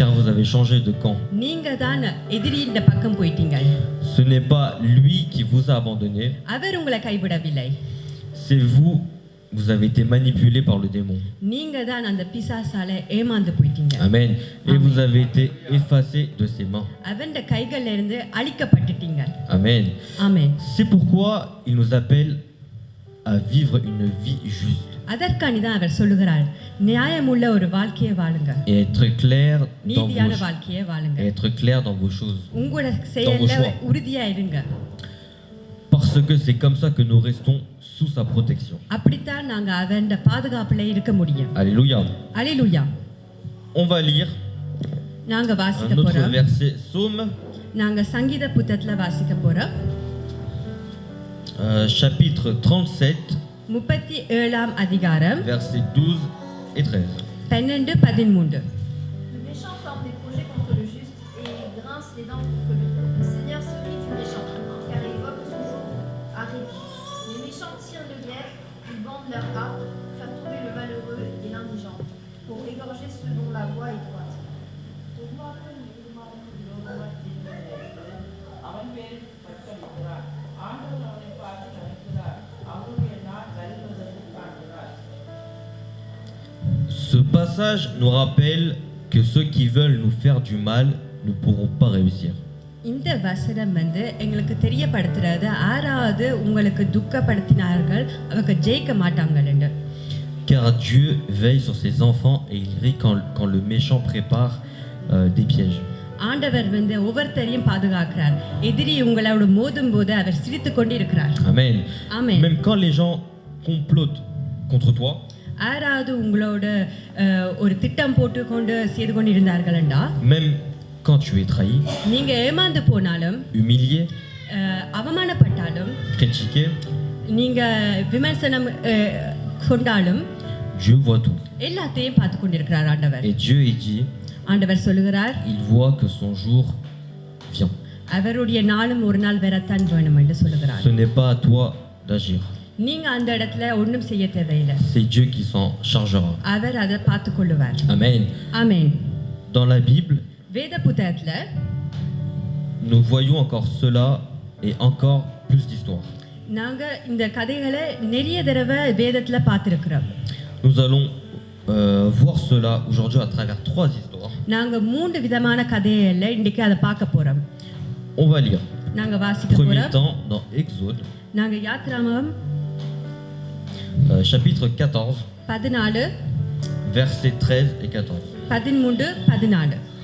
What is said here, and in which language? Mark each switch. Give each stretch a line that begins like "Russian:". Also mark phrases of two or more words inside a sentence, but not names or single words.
French: Car vous avez changé de camp.
Tamil: நீங்க தான் எதிரியின் பக்கம் போயிட்டீங்க.
French: Ce n'est pas lui qui vous a abandonné,
Tamil: அவர் உங்களை கைவிடவில்லை.
French: c'est vous avez été manipulé par le démon.
Tamil: நீங்க தான் அந்த பிசாசால ஏமாந்து போயிட்டீங்க.
French: Amen. Et vous avez été effacé de ses mains.
Tamil: அவன் கைகளில் இருந்து அழிக்கப்பட்டுட்டீங்க.
French: Amen.
Tamil: ஆமென்.
French: C'est pourquoi il nous appelle à vivre une vie juste
Tamil: அதற்காண்டி தான் அவர் சொல்லுகிறார், நியாயமுள்ள ஒரு வாழ்க்கையை வாழுங்க,
French: et être clair dans
Tamil: நீதியான
French: vos,
Tamil: வாழ்க்கையை வாழுங்க,
French: et être clair dans vos choses.
Tamil: உங்களோட
French: Dans vos
Tamil: செயல்ல
French: choix.
Tamil: உறுதியா இருங்க.
French: Parce que c'est comme ça que nous restons sous sa protection.
Tamil: அப்படித்தான் நாங்க அவன் பாதுகாப்புல இருக்க முடியும்.
French: Alléluia.
Tamil: அல்லேலூயா.
French: On va lire
Tamil: நாங்க வாசிக்க
French: un autre
Tamil: போறோம்.
French: verset, Psaume,
Tamil: நாங்க சங்கீத புத்தகத்துல வாசிக்க போறோம்.
French: chapitre 37,
Tamil: 37ஆம் அதிகாரம்
French: versets 12 et 13.
Tamil: 12-13.
French: Le méchant forme des projets contre le juste et grince les dents contre lui. Le Seigneur se rit du méchant, car il voit que son jour arrive. Les méchants tirent le glaive, ils bandent leurs harpes pour faire tomber le malheureux et l'indigent, pour égorger ceux dont la voie est droite. Ce passage nous rappelle que ceux qui veulent nous faire du mal ne pourront pas réussir.
Tamil: இந்த வசனம் எங்களுக்கு தெரியப்படுத்துறது, ஆறாவது உங்களுக்கு துக்கப்படுத்தினார்கள் அவங்க ஜெயிக்க மாட்டாங்கன்னு.
French: Car Dieu veille sur ses enfants et il rit quand le méchant prépare des pièges.
Tamil: ஆண்டவர் ஒவ்வொருத்தரையும் பாதுகாக்கிறார். எதிரி உங்களோட மோதும் போது அவர் சிரித்து கொண்டு இருக்கிறார்.
French: Amen.
Tamil: Amen.
French: Même quand les gens complotent contre toi,
Tamil: ஆறாவது உங்களோட ஒரு திட்டம் போட்டு கொண்டு செய்து கொண்டு இருந்தார்கள்டா,
French: même quand tu es trahi,
Tamil: நீங்க ஏமாந்து போனாலும்,
French: humilié,
Tamil: அவமானப்பட்டாலும்,
French: critiqué,
Tamil: நீங்க விமர்சனம் கொண்டாலும்,
French: Dieu voit tout.
Tamil: எல்லாத்தையும் பார்த்து கொண்டிருக்கிறார் ஆண்டவர்.
French: Et Dieu il dit,
Tamil: ஆண்டவர் சொல்லுகிறார்,
French: il voit que son jour vient.
Tamil: அவருடைய நாளும் ஒரு நாள் வரத்தான் வேணும் என்று சொல்லுகிறார்.
French: Ce n'est pas à toi d'agir.
Tamil: நீங்க அந்த இடத்துல ஒண்ணும் செய்ய தேவையில்லை.
French: C'est Dieu qui s'en chargera.
Tamil: அவர் அதை பார்த்து கொள்ளுவார்.
French: Amen.
Tamil: ஆமென்.
French: Dans la Bible,
Tamil: வேத புத்தகத்துல
French: nous voyons encore cela et encore plus d'histoires.
Tamil: நாங்க இந்த கதைகளை நிறைய தடவை வேதத்துல பார்த்திருக்கிறோம்.
French: Nous allons voir cela aujourd'hui à travers 3 histoires.
Tamil: நாங்க 3 விதமான கதைகளை இன்னைக்கு அதை பார்க்க போறோம்.
French: On va lire.
Tamil: நாங்க வாசிக்க
French: Premier
Tamil: போறோம்.
French: temps dans Exode,
Tamil: நாங்க யாத்திராகமம்
French: chapitre 14,
Tamil: 14,
French: versets 13 et 14.
Tamil: 13, 14.